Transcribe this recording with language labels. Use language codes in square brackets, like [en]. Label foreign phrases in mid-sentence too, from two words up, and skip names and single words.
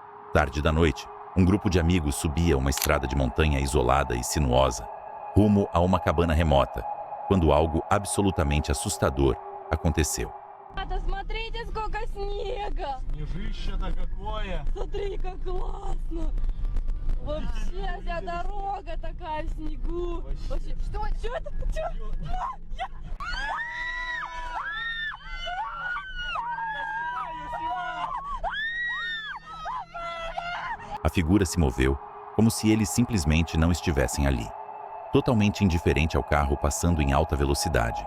[pt] Tarde da noite, um grupo de amigos subia uma estrada de montanha isolada e sinuosa, rumo a uma cabana remota, quando algo absolutamente assustador aconteceu. [ru] Смотрите, сколько снега! Снежище-то какое! Смотри, как классно! Вообще вся дорога такая в снегу. Вообще, что это? [pt] A figura se moveu como se eles simplesmente não estivessem ali. Totalmente indiferente ao carro passando em alta velocidade.